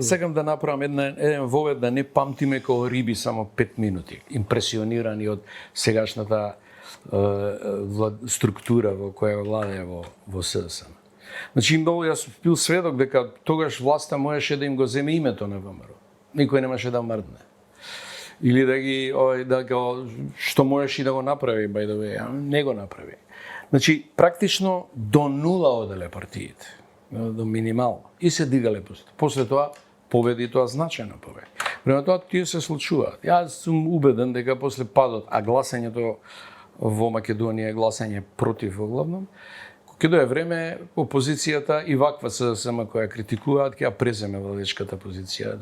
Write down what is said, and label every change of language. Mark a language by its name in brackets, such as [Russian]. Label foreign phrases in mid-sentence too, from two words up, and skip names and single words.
[Macedonian] Сакам да направам еден вовед да не памтиме како риби само 5 минути, импресионирани од сегашната структура во која владее во СДСМ. Значи, јас бил сведок дека тогаш власта можеше да им го земе името на ВМРО. Никој немаше да мрдне. Или што можеше и да го направи, [English] by the way, [Macedonian] не го направи. Значи, практично до нула оделе партиите, до минимално. И се дигале после тоа победи, тоа значајна победи. Према тоа тие се случуваат. Јас сум убеден дека после падот, а гласањето во Македонија е гласање против во главном, ќе дое време опозицијата и ваква СДСМ која критикуваат ќе ја преземе владечката позиција.